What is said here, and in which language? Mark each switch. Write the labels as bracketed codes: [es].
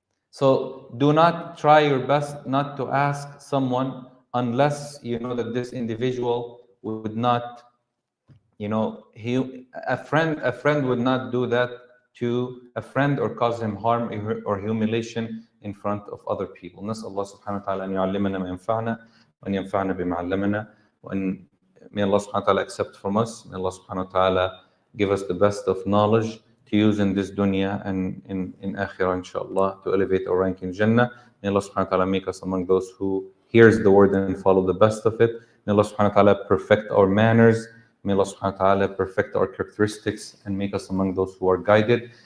[en] So do not try your best not to ask someone unless you know that this individual would not, a friend would not do that to a friend or cause him harm or humiliation in front of other people. [ar] نسأل الله سبحانه وتعالى أن يعلمنا ما ينفعنا وأن ينفعنا بما علمنا وأن [en] May Allah subhanahu wa ta'ala accept from us. May Allah subhanahu wa ta'ala give us the best of knowledge to use in this dunya and in akhirah, inshallah, to elevate our rank in Jannah. May Allah subhanahu wa ta'ala make us among those who hears the word and follow the best of it. May Allah subhanahu wa ta'ala perfect our manners. May Allah subhanahu wa ta'ala perfect our characteristics and make us among those who are guided.